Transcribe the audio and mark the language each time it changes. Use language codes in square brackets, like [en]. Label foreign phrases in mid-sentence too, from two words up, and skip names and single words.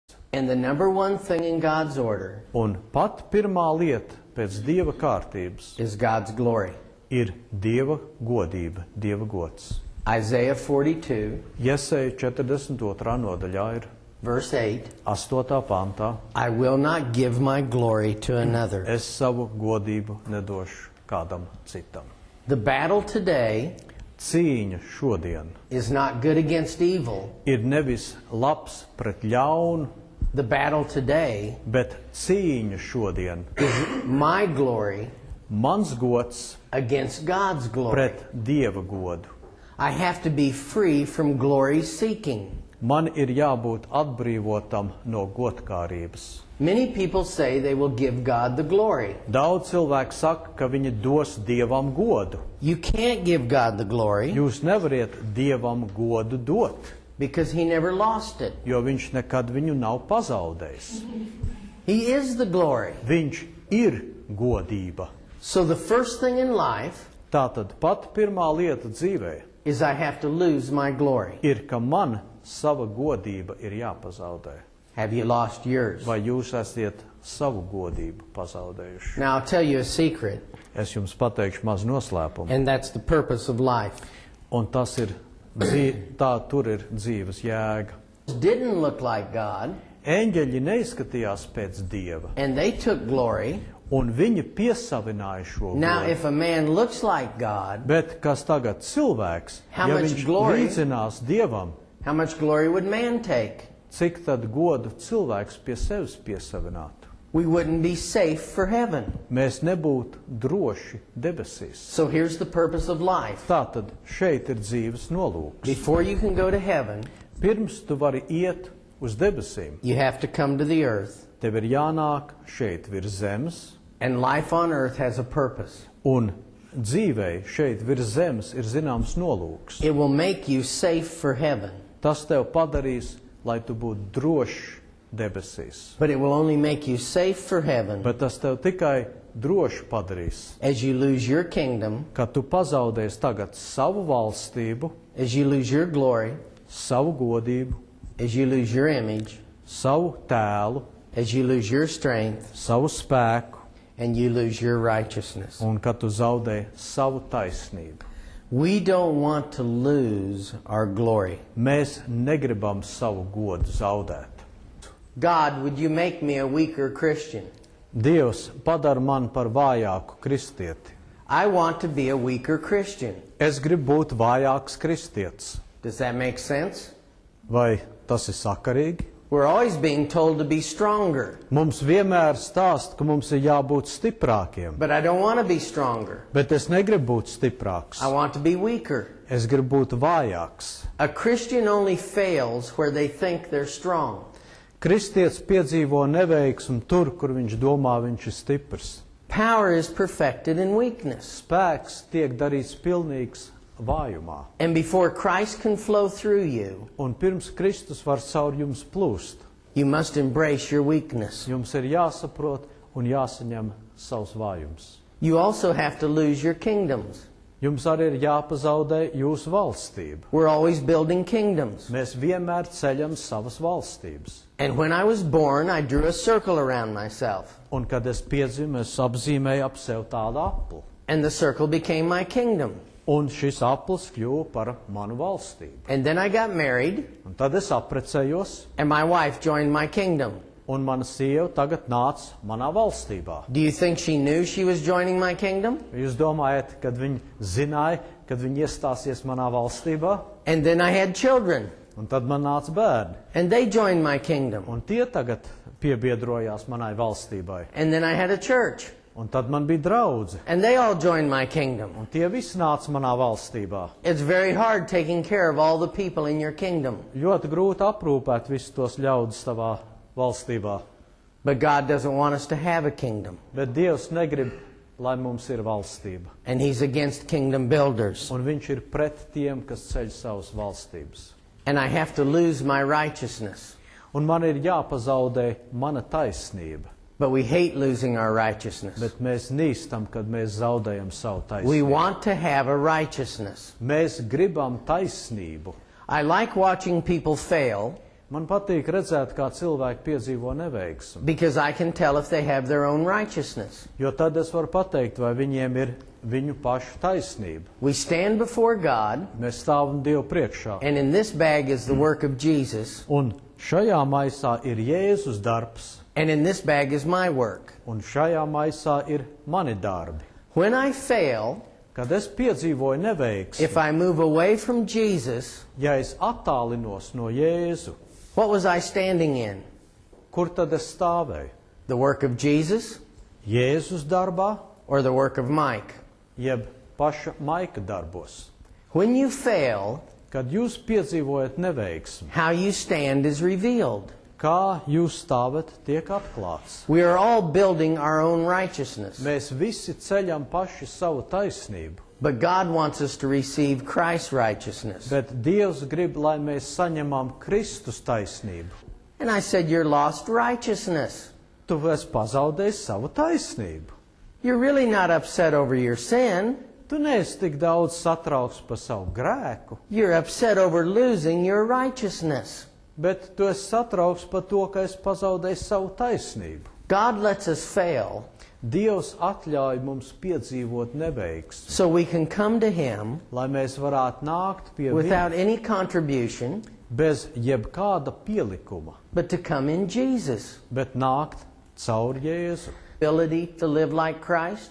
[en] And the number one thing in God's order [lv] Un pat pirmā lieta pēc Dieva kārtības [en] is God's glory. [lv] ir Dieva godība, Dieva gods. [en] Isaiah 42, [lv] Jeseja 42. nodaļā ir [en] verse 8, [lv] 8. pantā. [en] I will not give my glory to another. [lv] Es savu godību nedošu kādam citam. [en] The battle today [lv] Cīņa šodien [en] is not good against evil. [lv] ir nevis labs pret ļaunu, [en] The battle today [lv] bet cīņa šodien [en] is my glory [lv] mans gods [en] against God's glory. [lv] pret Dieva godu. [en] I have to be free from glory seeking. [lv] Man ir jābūt atbrīvotam no godkārības. [en] Many people say they will give God the glory. [lv] Daudz cilvēku saka, ka viņi dos Dievam godu. [en] You can't give God the glory [lv] Jūs nevariet Dievam godu dot, [en] because he never lost it. [lv] jo viņš nekad viņu nav pazaudējis. [en] He is the glory. [lv] Viņš ir godība. [en] So the first thing in life [lv] Tātad pat pirmā lieta dzīvē [en] is I have to lose my glory. [lv] ir, ka man sava godība ir jāpazaudē. [en] Have you lost yours? [lv] Vai jūs esat savu godību pazaudējuši? [en] Now I'll tell you a secret, [lv] Es jums pateikšu maz noslēpumu. [en] and that's the purpose of life. [lv] Un tas ir, tā tur ir dzīves jēga. [en] It didn't look like God, [lv] Eņģeļi neizskatījās pēc Dieva, [en] and they took glory. [lv] un viņi piesavināja šo [en] Now [lv] godu. [en] if a man looks like God, [lv] Bet kas tagad cilvēks, [en] How [lv] ja [en] much [lv] viņš [en] glory? [lv] līdzinās Dievam, [en] how much glory would man take? [lv] cik tad godu cilvēks pie sevis piesavinātu? [en] We wouldn't be safe for heaven. [lv] Mēs nebūtu droši debesīs. [en] So here's the purpose of life. [lv] Tātad šeit ir dzīves nolūks. [en] Before you can go to heaven, [lv] Pirms tu vari iet uz debesīm, [en] you have to come to the earth. [lv] tev ir jānāk šeit virs zemes, [en] And life on earth has a purpose. [lv] un dzīvei šeit virs zemes ir zināms nolūks. [en] It will make you safe for heaven, [lv] Tas tev padarīs, lai tu būtu drošs debesīs. [en] but it will only make you safe for heaven [lv] Bet tas tev tikai droši padarīs, [en] as you lose your kingdom, [lv] ka tu pazaudēsi tagad savu valstību, [en] as you lose your glory, [lv] savu godību, [en] as you lose your image, [lv] savu tēlu, [en] as you lose your strength, [lv] savu spēku, [en] and you lose your righteousness. [lv] un ka tu zaudē savu taisnību. [en] We don't want to lose our glory. [lv] Mēs negribam savu godu zaudēt. [en] God, would you make me a weaker Christian? [lv] Dievs padara man par vājāku kristieti. [en] I want to be a weaker Christian. [lv] Es gribu būt vājāks kristietis. [en] Does that make sense? [lv] Vai tas ir sakarīgi? [en] We're always being told to be stronger, [lv] Mums vienmēr stāst, ka mums ir jābūt stiprākiem, [en] but I don't want to be stronger. [lv] bet es negribu būt stiprāks. [en] I want to be weaker. [lv] Es gribu būt vājāks. [en] A Christian only fails where they think they're strong. [lv] Kristietis piedzīvo neveiksmu tur, kur viņš domā, viņš ir stiprs. [en] Power is perfected in weakness. [lv] Spēks tiek darīts pilnīgs vājumā. [en] And before Christ can flow through you, [lv] Un pirms Kristus var caur jums plūst, [en] you must embrace your weakness. [lv] jums ir jāsaprot un jāsaņem savs vājums. [en] You also have to lose your kingdoms. [lv] Jums arī ir jāpazaudē jūsu valstība. [en] We're always building kingdoms. [lv] Mēs vienmēr ceļam savas valstības. [en] And when I was born, I drew a circle around myself. [lv] Un kad es piedzimu, es apzīmēju ap sev tādu apli. [en] And the circle became my kingdom. [lv] Un šis aplis kļuva par manu valstību. [en] And then I got married, [lv] Un tad es apprecējos, [en] and my wife joined my kingdom. [lv] un mana sieva tagad nāca manā valstībā. [en] Do you think she knew she was joining my kingdom? [lv] Jūs domājat, kad viņi zināja, kad viņi iestāsies manā valstībā? [en] And then I had children, [lv] Un tad man nāca bērni. [en] and they joined my kingdom. [lv] Un tie tagad piebiedrojās manai valstībai. [en] And then I had a church, [lv] Un tad man bija draudzi. [en] and they all joined my kingdom. [lv] Un tie visi nāca manā valstībā. [en] It's very hard taking care of all the people in your kingdom. [lv] Ļoti grūti aprūpēt visus tos ļaudis tavā valstībā. [en] But God doesn't want us to have a kingdom. [lv] Bet Dievs negrib, lai mums ir valstība. [en] And He's against kingdom builders. [lv] Un viņš ir pret tiem, kas ceļ savas valstības. [en] And I have to lose my righteousness. [lv] Un man ir jāpazaudē mana taisnība. [en] But we hate losing our righteousness. [lv] Bet mēs nīstam, kad mēs zaudējam savu [en] We [lv] taisnību. [en] want to have a righteousness. [lv] Mēs gribam taisnību. [en] I like watching people fail, [lv] Man patīk redzēt, kā cilvēki piedzīvo neveiksmi, [en] because I can tell if they have their own righteousness. [lv] jo tad es varu pateikt, vai viņiem ir viņu pašu taisnība. [en] We stand before God, [lv] Mēs stāvam Dievu priekšā, [en] and in this bag is the work of Jesus, [lv] un šajā maisā ir Jēzus darbs, [en] and in this bag is my work. [lv] un šajā maisā ir mani darbi. [en] When I fail, [lv] Kad es piedzīvoju neveiksmi, [en] if I move away from Jesus, [lv] ja es attālinos no Jēzu, [en] what was I standing in? [lv] kur tad es stāvēju? [en] The work of Jesus [lv] Jēzus darbā, [en] or the work of Mike? [lv] jeb paša Maika darbos? [en] When you fail, [lv] Kad jūs piedzīvojat neveiksmi, [en] how you stand is revealed. [lv] kā jūs stāvat, tiek atklāts. [en] We are all building our own righteousness, [lv] Mēs visi ceļam paši savu taisnību, [en] but God wants us to receive Christ's righteousness. [lv] bet Dievs grib, lai mēs saņemam Kristus taisnību. [en] And I said, you're lost righteousness. [lv] Tu esi pazaudējis savu taisnību. [en] You're really not upset over your sin. [lv] Tu neesi tik daudz satraukts par savu grēku, [en] You're upset over losing your righteousness. [lv] bet tu esi satraukts par to, ka esi pazaudējis savu taisnību. [en] God lets us fail [lv] Dievs atļauj mums piedzīvot neveiksmi, [en] so we can come to Him [lv] lai mēs varētu nākt pie [en] without [lv] viņa [en] any contribution, [lv] bez jebkāda pielikuma, [en] but to come in Jesus. [lv] bet nākt caur Jēzu. [en] Ability to live like Christ.